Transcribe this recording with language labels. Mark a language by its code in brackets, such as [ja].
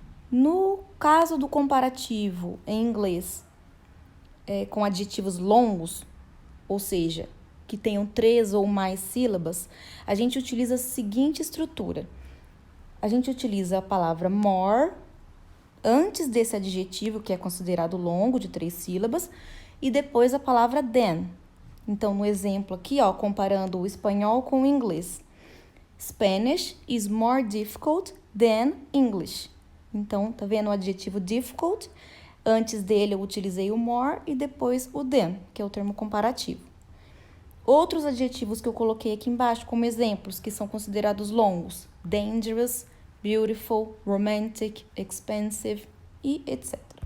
[pt] No caso do comparativo em inglês com adjetivos longos, ou seja, que tenham 3 ou mais sílabas, a gente utiliza a seguinte estrutura. A gente utiliza a palavra more antes desse adjetivo, que é considerado longo, de 3 sílabas, e depois a palavra than. Então, no exemplo aqui, comparando o espanhol com o inglês. [en] Spanish is more difficult than English. [pt] Então, tá vendo o adjetivo difficult? Antes dele eu utilizei o more e depois o than, que é o termo comparativo. Outros adjetivos que eu coloquei aqui embaixo como exemplos, que são considerados longos. [en] Dangerous, beautiful, romantic, expensive e etc.